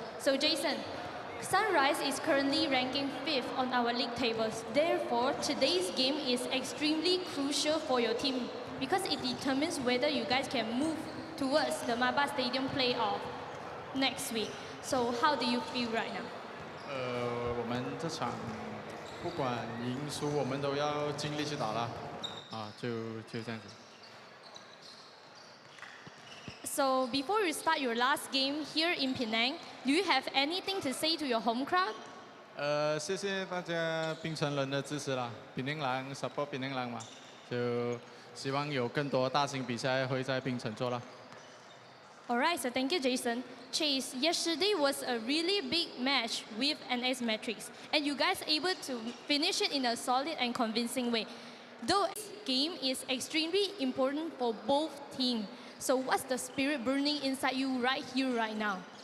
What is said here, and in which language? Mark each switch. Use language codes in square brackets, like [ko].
[en] So Jason, Sunrise is currently ranking 5th on our league tables. Therefore, today's game is extremely crucial for your team because it determines whether you guys can move towards the Maba Stadium playoff next week. So how do you feel right now? [zh] 我们这场不管赢输，我们都要尽力去打了。就这样子。 [en] So before you start your last game here in Penang, do you have anything to say to your home crowd? [zh] 谢谢大家槟城人的支持啦，槟城人 [en] support [zh] 槟城人嘛，就希望有更多大型比赛会在槟城做啦。 [en] Alright, so thank you, Jason. Chase, yesterday was a really big match with NS Matrix, and you guys able to finish it in a solid and convincing way. Though this game is extremely important for both teams. So what's the spirit burning inside you right here, right now?